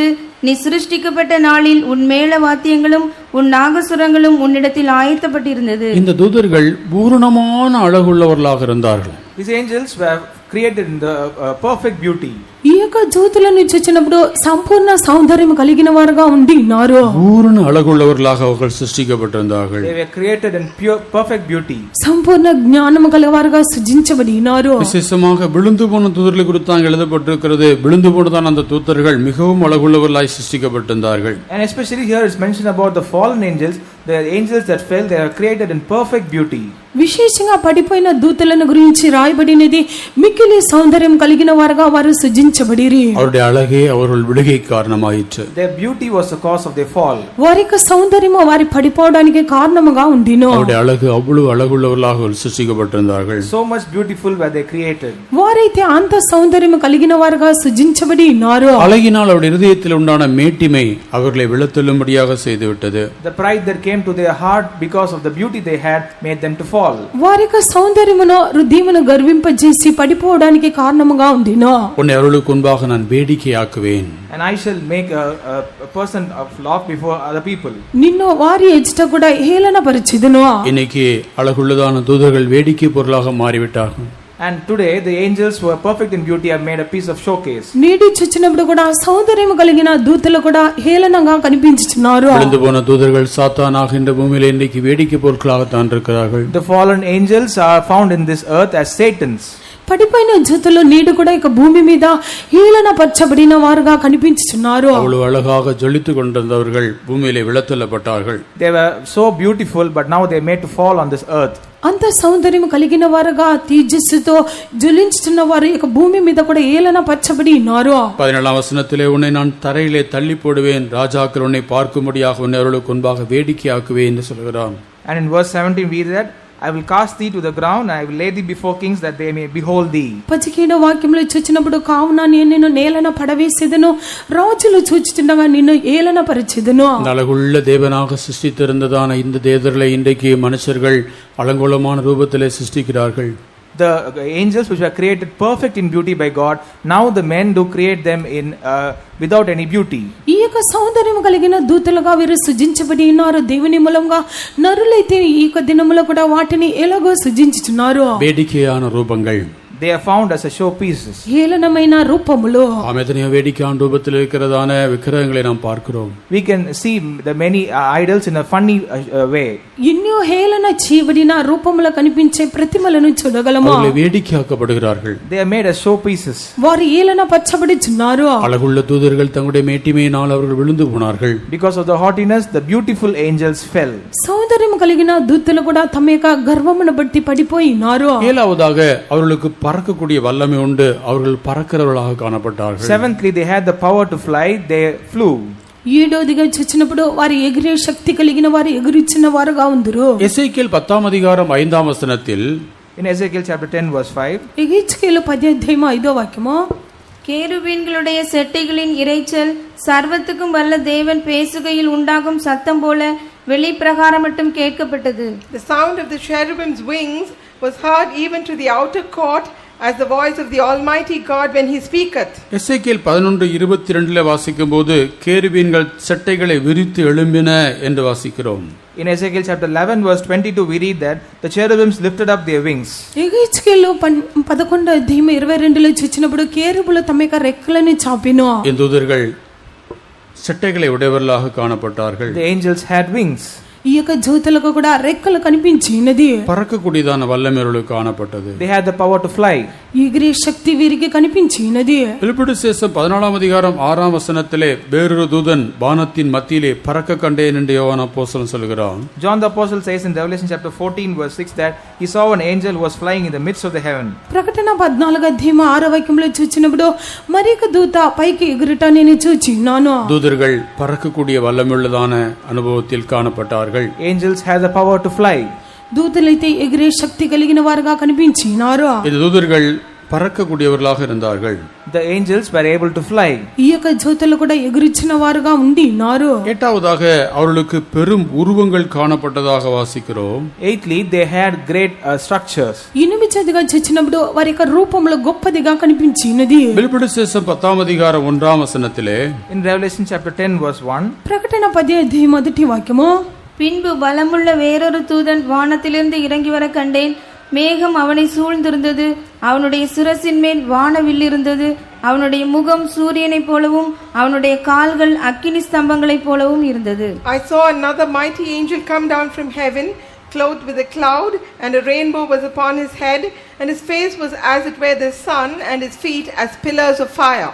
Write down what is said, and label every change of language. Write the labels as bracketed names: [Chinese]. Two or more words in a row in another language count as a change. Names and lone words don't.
[Tamil] நீ சிருஷ்டிக்கப்பட்ட நாளில் உன் மேள வாத்தியங்களும் உன் நாகசுரங்களும் உன்னிடத்தில் ஆயத்தப்பட்டிருந்தது. இந்த தூதர்கள் பூரணமான அழகுள்ளவர்களாக இருந்தார்கள். [English] These angels were created in the perfect beauty. [Telugu] ఈ యొక్క దూతలను చూచినప్పుడు సంపూర్ణ సౌందర్యం కలిగిన వారుగా ఉండి ఉన్నారు. [Tamil] பூரண அழகுள்ளவர்களாக அவர்கள் சிருஷ்டிக்கப்பட்டிருந்தார்கள். [English] They were created in pure perfect beauty. [Telugu] సంపూర్ణ జ్ఞానము గలవారుగా సృజించబడి ఉన్నారు. [Tamil] விசேஷமாக விழுந்து போன தூதர்களை குறித்து அங்கே எழுதப்பட்டிருக்கிறது. விழுந்து போனதான அந்த தூதர்கள் மிகவும் அழகுள்ளவர்களாய் சிருஷ்டிக்கப்பட்டிருந்தார்கள். [English] And especially here it's mentioned about the fallen angels, the angels that fell, they are created in perfect beauty. [Telugu] విశేషంగా పడిపోయిన దూతలను గురించి రాయబడినది మిక్కిలి సౌందర్యం కలిగిన వారుగా వారు సృజించబడిరి. [Tamil] அவருடைய அழகே அவர்கள் விடுகை காரணமாயிற்று. [English] Their beauty was the cause of their fall. [Telugu] వారి యొక్క సౌందర్యము వారి పడిపోవడానికి కారణముగా ఉండిను. [Tamil] அவருடைய அழகு அவ்வளவு அழகுள்ளவர்களாக சிருஷ்டிக்கப்பட்டிருந்தார்கள். [English] So much beautiful were they created. [Telugu] వారైతే అంత సౌందర్యము కలిగిన వారుగా సృజించబడి ఉన్నారు. [Tamil] அழகினால் அவருடைய இருதயத்தில் உண்டான மேட்டிமை அவர்களை விழத்தள்ளும்படியாக செய்துவிட்டது. [English] The pride that came to their heart because of the beauty they had made them to fall. [Telugu] వారి యొక్క సౌందర్యమును హృదయమును గర్వింపజేసి పడిపోవడానికి కారణముగా ఉండిను. [Tamil] உன்னை அவர்களுக்கு முன்பாக நான் வேடிக்கையாக்குவேன். [English] And I shall make a person of laugh before other people. [Telugu] నిన్ను వారి ఎదుట కూడా హేళన పరిచెదను. [Tamil] இன்னைக்கு அழகுள்ளதான தூதர்கள் வேடிக்கை பொருளாக மாறிவிட்டார்கள். [English] And today the angels who are perfect in beauty have made a piece of showcase. [Telugu] నేడు చూచినప్పుడు కూడా సౌందర్యం కలిగిన దూతలు కూడా హేళనంగా కనిపించుచున్నారు. [Tamil] விழுந்து போன தூதர்கள் சாத்தானாக இந்த பூமியில இன்றைக்கு வேடிக்கை பொருட்களாகத்தான் இருக்கிறார்கள். [English] The fallen angels are found in this earth as Satans. [Telugu] పడిపోయిన జతులు నేడు కూడా ఇక భూమి మీద హేళన పరచబడిన వారుగా కనిపించుచున్నారు. [Tamil] அவ்வளவு அழகாக ஜொலித்து கொண்டிருந்தவர்கள் பூமியிலே விழத்தள்ளப்பட்டார்கள். [English] They were so beautiful, but now they are made to fall on this earth. [Telugu] అంత సౌందర్యం కలిగిన వారుగా తేజస్సుతో జ్వలించుతున్న వారు ఇక భూమి మీద కూడా హేళన పరచబడి ఉన్నారు. [Tamil] 17ஆம் வசனத்திலே உன்னை நான் தரையிலே தள்ளி போடுவேன், ராஜாக்கள் உன்னை பார்க்கும்படியாக உன்னை அவர்களுக்கு முன்பாக வேடிக்கையாக்குவேன் என்று சொல்கிறான். [English] And in verse 17 we read, I will cast thee to the ground, and I will lay thee before kings that they may behold thee. [Telugu] 17వ వాక్యంలో చూచినప్పుడు కావున నేను నిన్ను నేలన పడవేసేదను, రాజులు చూచుచుండగా నిన్ను ఏలన పరిచెదను. [Tamil] அழகுள்ள தேவனாக சிருஷ்டித்திருந்ததான இந்த தேவர்களை இன்றைக்கு மனுஷர்கள் அலங்கோலமான ரூபத்திலே சிருஷ்டிக்கிறார்கள். [English] The angels which were created perfect in beauty by God, now the men do create them in without any beauty. [Telugu] ఈ యొక్క సౌందర్యం కలిగిన దూతలుగా వీరు సృజించబడి ఉన్నారు. దేవుని మూలంగా నరులైతే ఈ యొక్క దినములో కూడా వాటిని ఎలాగో సృజించుచున్నారు. [Tamil] வேடிக்கையான ரூபங்கள், [English] They are found as a showpieces. [Telugu] హేళనమైన రూపములు. [Tamil] எத்தனையோ வேடிக்கையான ரூபத்தில் இருக்கிறதான விக்கிரகங்களை நாம் பார்க்கிறோம். [English] We can see the many idols in a funny way. [Telugu] ఎన్నో హేళన చేయబడిన రూపములు కనిపించే ప్రతిమలను చూడగలము. [Tamil] அவர்கள் வேடிக்கையாக்கப்படுகிறார்கள். [English] They are made as showpieces. [Telugu] వారు ఏలన పరచబడుచున్నారు. [Tamil] அழகுள்ள தூதர்கள் தங்களுடைய மேட்டிமையினால் அவர்கள் விழுந்து போனார்கள். [English] Because of the haughtiness, the beautiful angels fell. [Telugu] సౌందర్యం కలిగిన దూతలు కూడా తమ యొక్క గర్వమును బట్టి పడిపోయినారు. [Tamil] ஏழாவதாக அவர்களுக்கு பறக்கக்கூடிய வல்லமை உண்டு, அவர்கள் பறக்கிறவர்களாக காணப்பட்டார்கள். [English] Seventhly, they had the power to fly, they flew. [Telugu] ఏడోదిగా చూచినప్పుడు వారు ఎగిరే శక్తి కలిగిన వారు ఎగురిచిన వారుగా ఉందరు. [Tamil] எசேக்கியேல் 10ஆம் அதிகாரம் 5ஆம் வசனத்தில் [English] In Ezekiel chapter 10 verse 5, [Telugu] ఎహెజ్కేలు 10వ వాక్యము, [Tamil] கேருபீன்களுடைய செட்டைகளின் இரைச்சல் சர்வத்துக்கும் வல்ல தேவன் பேசுகையில் உண்டாகும் சத்தம் போல வெளிப்பிரகாரம் மட்டும் கேட்கப்பட்டது. [English] The sound of the cherubim's wings was heard even to the outer court as the voice of the Almighty God when he speaketh. [Tamil] எசேக்கியேல் 11:22 வாசிக்கும் போது கேருபீன்கள் செட்டைகளை விரித்து எழும்பின என்று வாசிக்கிறோம். [English] in Ezekiel chapter 11 verse 22 we read that the cherubims lifted up their wings. [Telugu] ఎహెజ్కేలు 11:22 చూచినప్పుడు కేరుబులు తమ యొక్క రెక్కలను చాపిను. [Tamil] இந்த தூதர்கள் செட்டைகளை உடையவர்களாக காணப்பட்டார்கள். [English] The angels had wings. [Telugu] ఈ యొక్క జ్యోతులకు కూడా రెక్కలు కనిపించినది. [Tamil] பறக்கக்கூடியதான வல்லமை அவர்களுக்கு காணப்பட்டது. [English] They had the power to fly. [Telugu] ఎగిరే శక్తి వీరికి కనిపించినది. [Tamil] வெளிப்படுத்தின விசேஷம் 14ஆம் அதிகாரம் 6ஆம் வசனத்திலே வேறொரு தூதன் வானத்தின் மத்தியிலே பறக்க கண்டேன் என்று யோவான் அப்போஸ்தலன் சொல்கிறான். [English] John the apostle says in Revelation chapter 14 verse 6 that he saw an angel who was flying in the midst of the heaven. [Telugu] ప్రకటన 14వ వాక్యంలో చూచినప్పుడు మరొక దూత పైకి ఎగురుట నేను చూచినాను. [Tamil] தூதர்கள் பறக்கக்கூடிய வல்லமையுள்ளதான அனுபவத்தில் காணப்பட்டார்கள். [English] Angels had the power to fly. [Telugu] దూతలైతే ఎగిరే శక్తి కలిగిన వారుగా కనిపించినారు. [Tamil] இந்த தூதர்கள் பறக்கக்கூடியவர்களாக இருந்தார்கள். [English] The angels were able to fly. [Telugu] ఈ యొక్క జ్యోతులు కూడా ఎగురిచిన వారుగా ఉండినారు. [Tamil] எட்டாவதாக அவர்களுக்கு பெரும் உருவங்கள் காணப்பட்டதாக வாசிக்கிறோம். [English] Eighthly, they had great structures. [Telugu] 8గా చూచినప్పుడు వారి యొక్క రూపంలో గొప్పదిగా కనిపించినది. [Tamil] வெளிப்படுத்தின விசேஷம் 10ஆம் அதிகாரம் 1ஆம் வசனத்திலே [English] In Revelation chapter 10 verse 1, [Telugu] ప్రకటన 10వ వాక్యము, [Tamil] பின்பு பலமுள்ள வேறொரு தூதன் வானத்திலிருந்து இறங்கி வர கண்டேன். மேகம் அவனை சூழ்ந்திருந்தது, அவனுடைய சிரசின் மேல் வானவில் இருந்தது, அவனுடைய முகம் சூரியனைப் போலவும் அவனுடைய கால்கள் அக்கினி ஸ்தம்பங்களைப் போலவும் இருந்தது. [English] I saw another mighty angel come down from heaven, clothed with a cloud, and a rainbow was upon his head, and his face was as it were the sun, and his feet as pillars of fire.